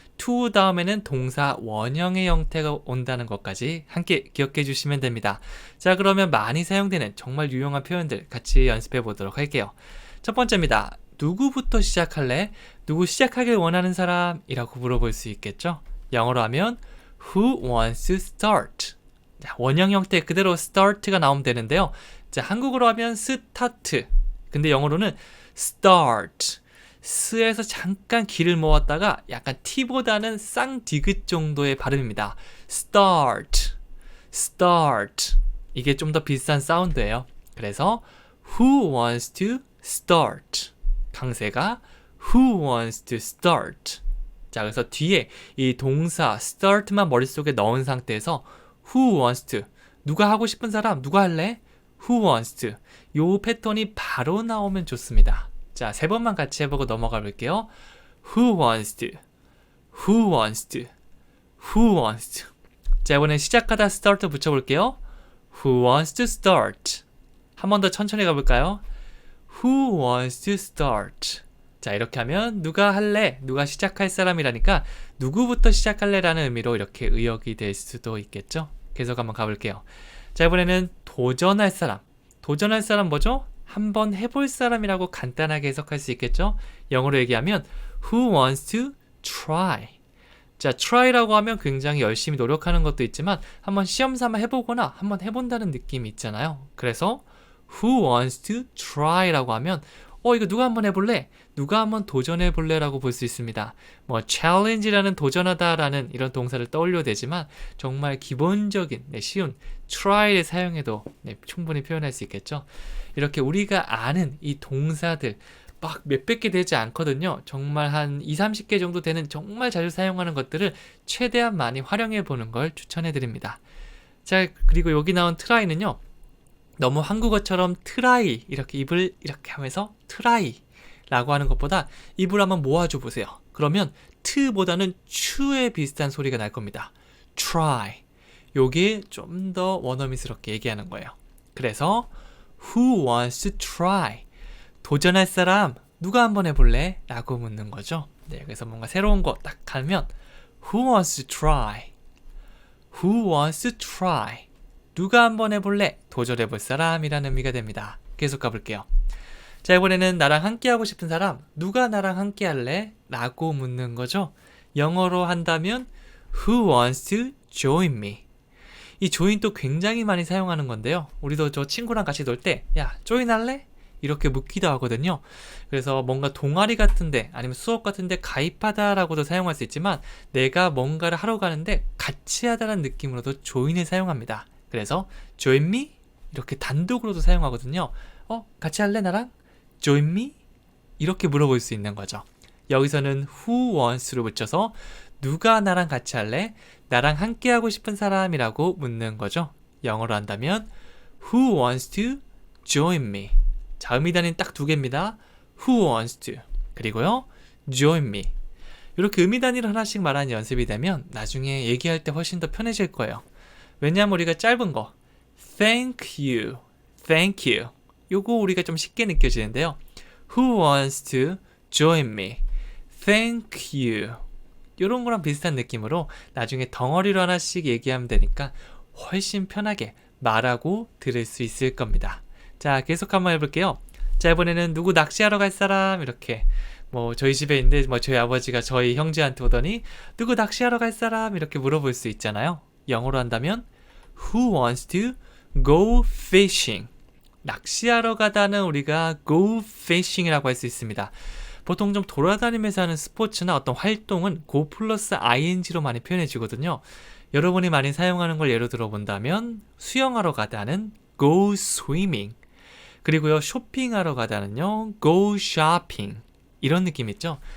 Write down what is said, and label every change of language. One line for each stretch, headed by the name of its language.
Korean: to 다음에는 동사 원형의 형태가 온다는 것까지 함께 기억해 주시면 됩니다. 자, 그러면 많이 사용되는 정말 유용한 표현들 같이 연습해 보도록 할게요. 첫 번째입니다. 누구부터 시작할래? 누구 시작하길 원하는 사람이라고 물어볼 수 있겠죠? 영어로 하면
English: Who wants to start?
Korean: 자, 원형 형태 그대로 start가 나오면 되는데요. 자, 한국어로 하면 start. 근데 영어로는 start. 스에서 잠깐 기를 모았다가 약간 T보다는 쌍디귿 정도의 발음입니다.
English: start, start.
Korean: 이게 좀 더 비슷한 사운드예요. 그래서
English: who wants to start.
Korean: 강세가
English: who wants to start.
Korean: 자, 그래서 뒤에 이 동사 start만 머릿속에 넣은 상태에서
English: who wants to.
Korean: 누가 하고 싶은 사람, 누가 할래?
English: who wants to.
Korean: 요 패턴이 바로 나오면 좋습니다. 자, 3번만 같이 해보고 넘어가 볼게요.
English: Who wants to? Who wants to? Who wants to?
Korean: 자, 이번엔 시작하다 start 붙여볼게요.
English: Who wants to start?
Korean: 한 번 더 천천히 가볼까요?
English: Who wants to start?
Korean: 자, 이렇게 하면 누가 할래? 누가 시작할 사람이라니까 누구부터 시작할래? 라는 의미로 이렇게 의역이 될 수도 있겠죠? 계속 한번 가볼게요. 자, 이번에는 도전할 사람. 도전할 사람 뭐죠? 한번 해볼 사람이라고 간단하게 해석할 수 있겠죠? 영어로 얘기하면
English: Who wants to try?
Korean: 자, try라고 하면 굉장히 열심히 노력하는 것도 있지만 한번 시험 삼아 해보거나 한번 해본다는 느낌이 있잖아요. 그래서
English: Who wants to try
Korean: 라고 하면 이거 누가 한번 해볼래? 누가 한번 도전해볼래? 라고 볼 수 있습니다. 뭐 challenge라는 도전하다라는 이런 동사를 떠올려도 되지만 정말 기본적인 쉬운 try를 사용해도 충분히 표현할 수 있겠죠. 이렇게 우리가 아는 이 동사들 막 몇백 개 되지 않거든요. 정말 한 20-30개 정도 되는 정말 자주 사용하는 것들을 최대한 많이 활용해 보는 걸 추천해 드립니다. 자, 그리고 여기 나온 try는요. 너무 한국어처럼 try 이렇게 입을 이렇게 하면서 try 라고 하는 것보다 입을 한번 모아줘 보세요. 그러면 t보다는 추에 비슷한 소리가 날 겁니다.
English: try.
Korean: 요게 좀 더 원어민스럽게 얘기하는 거예요. 그래서
English: Who wants to try?
Korean: 도전할 사람 누가 한번 해볼래? 라고 묻는 거죠. 네, 그래서 뭔가 새로운 거 딱 가면
English: Who wants to try? Who wants to try?
Korean: 누가 한번 해볼래? 도전해볼 사람이라는 의미가 됩니다. 계속 가볼게요. 자, 이번에는 나랑 함께 하고 싶은 사람 누가 나랑 함께 할래? 라고 묻는 거죠. 영어로 한다면
English: Who wants to join me?
Korean: 이 join도 굉장히 많이 사용하는 건데요. 우리도 저 친구랑 같이 놀 때 야, join 할래? 이렇게 묻기도 하거든요. 그래서 뭔가 동아리 같은데 아니면 수업 같은데 가입하다라고도 사용할 수 있지만 내가 뭔가를 하러 가는데 같이 하다라는 느낌으로도 join을 사용합니다. 그래서
English: join me?
Korean: 이렇게 단독으로도 사용하거든요. 같이 할래 나랑?
English: join me?
Korean: 이렇게 물어볼 수 있는 거죠. 여기서는 who wants로 붙여서 누가 나랑 같이 할래? 나랑 함께 하고 싶은 사람이라고 묻는 거죠. 영어로 한다면
English: Who wants to join me?
Korean: 자, 의미단위는 딱 2개입니다.
English: Who wants to
Korean: 그리고요
English: join me.
Korean: 이렇게 의미단위를 하나씩 말하는 연습이 되면 나중에 얘기할 때 훨씬 더 편해질 거예요. 왜냐하면 우리가 짧은 거
English: Thank you, thank you
Korean: 요거 우리가 좀 쉽게 느껴지는데요.
English: Who wants to join me? Thank you.
Korean: 이런 거랑 비슷한 느낌으로 나중에 덩어리로 하나씩 얘기하면 되니까 훨씬 편하게 말하고 들을 수 있을 겁니다. 자, 계속 한번 해볼게요. 자, 이번에는 누구 낚시하러 갈 사람 이렇게 뭐 저희 집에 있는데 뭐 저희 아버지가 저희 형제한테 오더니 누구 낚시하러 갈 사람 이렇게 물어볼 수 있잖아요. 영어로 한다면
English: Who wants to go fishing?
Korean: 낚시하러 가다는 우리가 go fishing이라고 할 수 있습니다. 보통 좀 돌아다니면서 하는 스포츠나 어떤 활동은 go 플러스 ing로 많이 표현해지거든요. 여러분이 많이 사용하는 걸 예로 들어본다면 수영하러 가다는 go swimming, 그리고요 쇼핑하러 가다는요 go shopping, 이런 느낌 있죠?